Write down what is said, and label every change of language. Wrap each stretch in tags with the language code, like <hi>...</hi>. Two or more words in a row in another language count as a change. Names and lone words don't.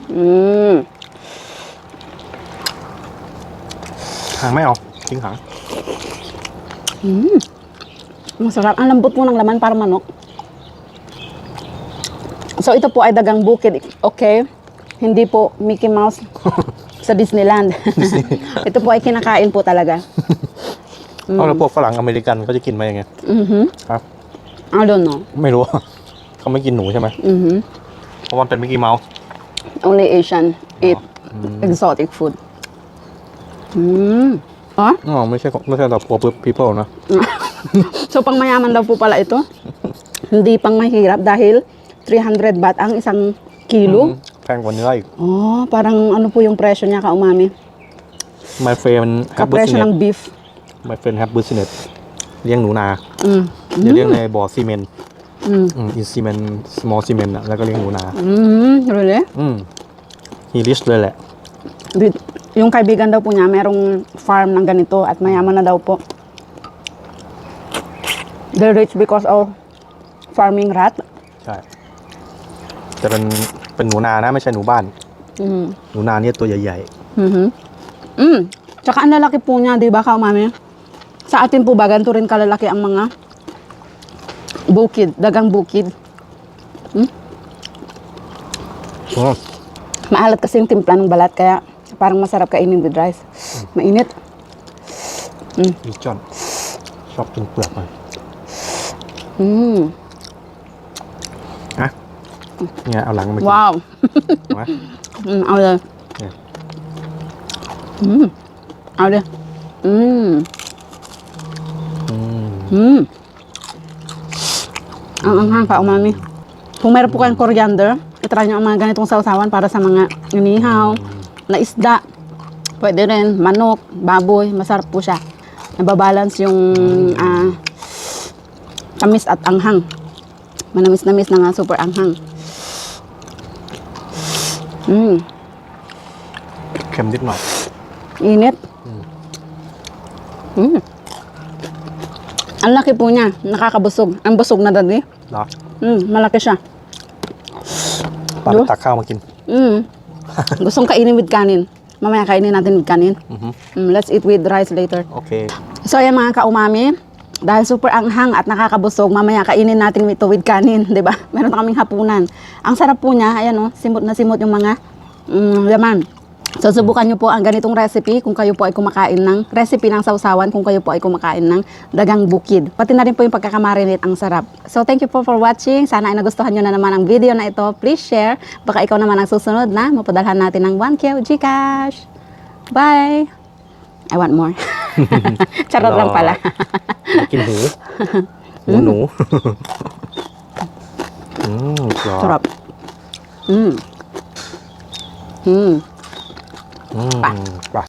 <th>หางไม่เอาทิ้งหาง</th> <tl>Masarap. Ang lambot po ng laman para manok. So, ito po ay dagang bukid. Okay? Hindi po Mickey Mouse sa Disneyland. Ito po ay kinakain po talaga.</tl> <th>เอาแล้วพวกฝรั่งอเมริกันเขาจะกินไหมยังไงครับ</th> <en>I don't know.</en> <th>ไม่รู้ เขาไม่กินหนูใช่ไหมเพราะมันเป็นมิกกี้เมาส์</th> <en>Only Asian eat exotic food. Oh?</en> <th>อ๋อไม่ใช่แต่</th> <en>poor people</en> <th>นะ</th> <tl>So, pang mayaman daw po pala ito. Hindi pang mahirap dahil 300 baht ang isang kilo.</tl> <th>แพงกว่าเนื้ออีก</th> <tl>Oh, parang ano po yung presyo niya ka-umami?</tl> <en>My friend have</en> <tl>Kapresyo ng</tl> <en>business beef. My friend have business</en> <th>เลี้ยงหนูนาเลี้ยงในบ่อซีเมนต์</th> <en>in cement small cement</en> <th>อะแล้วก็เลี้ยงหนูนา</th> <en>Really? he rich</en> <th>เลยแหละ</th> <tl>Yung kaibigan daw po niya, merong farm ng ganito at mayaman na daw po.</tl> <en>They're rich because of farming rat.</en> <th>ใช่แต่เป็นหนูนานะไม่ใช่หนูบ้านหนูนาเนี่ยตัวใหญ่</th> <tl>Tsaka ang lalaki po niya, di ba, ka-umami? Sa atin po ba, ganito rin kalalaki ang mga bukid, dagang bukid. Maalat kasi yung timpla ng balat, kaya parang masarap kainin</tl> <en>with rice.</en> <tl>Mainit.</tl> <th>ๆอีจอนชอบกินเปลือกมันอ่ะเนี่ยเอาหลังมากิน</th> <en>Wow.</en> <th>เอาไหม Aoเลย เนี่ย</th> <tl>เอาเลย ang anghang pa, umami. Kung meron po kayong coriander, itry nyo ang mga ganitong sausawan para sa mga inihaw, na isda. Pwede rin, manok, baboy, masarap po siya. Nababalance yung tamis at anghang. Manamis-namis na nga, super anghang.</tl> <th>เค็มนิดหน่อย</th> <tl>Init. Ang laki po niya, nakakabusog. Ang busog na dati.</tl> <th>เนาะ</th> <tl>Malaki siya.</tl> <th>ปลาตักข้าวมากิน</th> <tl>Gustong kainin with kanin. Mamaya kainin natin with kanin.</tl> <en>Let's eat with rice later.</en> <th>โอเค</th> <tl>So ayan mga ka-umami, dahil super anghang at nakakabusog, mamaya kainin natin ito with kanin, di ba? Meron na kaming hapunan. Ang sarap po niya, ayan o, simot na simot yung mga laman. So, subukan nyo po ang ganitong recipe kung kayo po ay kumakain ng recipe ng sausawan, kung kayo po ay kumakain ng dagang bukid. Pati na rin po yung pagkakamarinate, ang sarap.</tl> <en>So, thank you po for watching.</en> <tl>Sana ay nagustuhan nyo na naman ang video na ito.</tl> <en>Please share.</en> <tl>Baka ikaw naman ang susunod na mapadalhan natin ng 1K Gcash.</tl> <en>Bye! I want more.</en> <tl>Charot lang pala.</tl> <th>กินหูหูหนูกรอบ</th> <tl>Sarap. Mm. Mm.</tl> <th>ปะ</th>